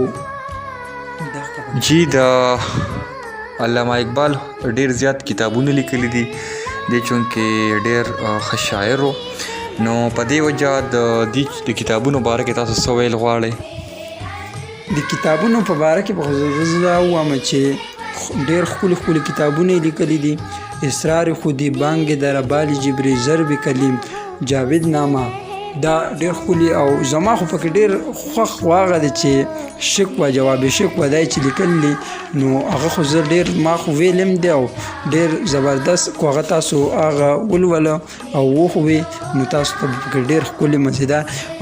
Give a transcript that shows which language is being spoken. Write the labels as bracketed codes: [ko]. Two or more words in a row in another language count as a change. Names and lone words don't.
[ps] جی د علامه اقبال ډېر زیات کتابونه لیکلي دي، دی چونکې ډېر ښه شاعر و. نو په دې وجه د دې کتابونو باره کې تاسو څه ویل غواړئ؟ د کتابونو په باره کې به زه ووایم چې ډېر ښکلي کتابونه یې لیکلي دي. اسرار خودی، بانگ در بال جبری، ضرب کلیم، جاوید نامه، دا ډېر ښکلي او زما خو پکې ډېر خوښ هغه دی چې شکوه جواب شکوه دی چې لیکلی نو هغه خو زه ډېر ما خو ویلم دی او ډېر زبردست کو هغه تاسو هغه ولوله او وښوي نو تاسو ته پکې ډېر ښکلي مزیدار.